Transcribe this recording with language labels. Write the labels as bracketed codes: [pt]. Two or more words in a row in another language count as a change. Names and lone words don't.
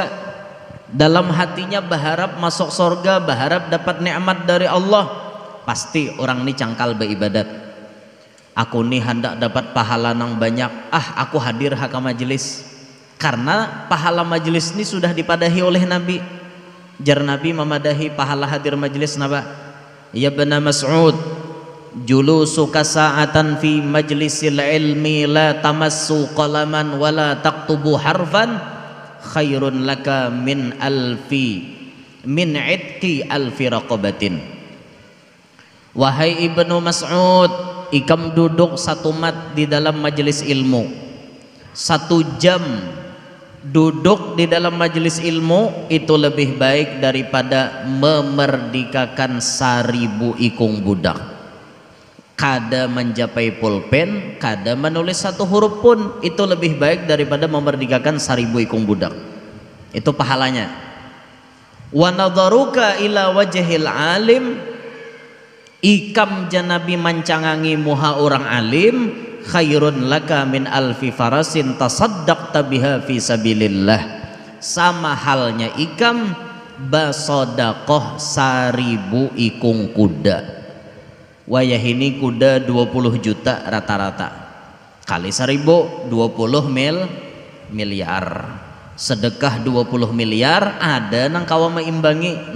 [id] Dalam hatinya berharap masuk surga, berharap dapat nikmat dari Allah. [bjn] Pasti orang ini cangkal beribadat. Aku nih hendak dapat pahala nang banyak. Aku hadir ke majelis. Karena pahala majelis ini sudah dipadahi oleh Nabi. Jar Nabi memadahi pahala hadir majelis napa? [ar] يا ابن مسعود، جلوسك ساعة في مجلس العلم لا تمس قلما ولا تكتب حرفا خير لك من عتق ألف رقبة. [id] Wahai Ibnu Mas'ud, [bjn] ikam duduk satu mat di dalam majelis ilmu, 1 jam duduk di dalam majelis ilmu itu lebih baik daripada memerdekakan 1000 ikung budak. Kada mencapai pulpen, kada menulis 1 huruf pun, itu lebih baik daripada memerdekakan 1000 ikung budak. Itu pahalanya. [ar] ونظرك إلى وجه العالم, [bjn] ikam janabi mancangangi muha orang alim, [ar] خير لك من ألف فرس تصدقت بها في سبيل الله. [bjn] Sama halnya ikam basodaqoh 1000 ikung kuda. Wayah ini kuda 20 juta rata-rata. kali 1000 20 miliar. Sedekah 20 miliar ada nang kawa meimbangi.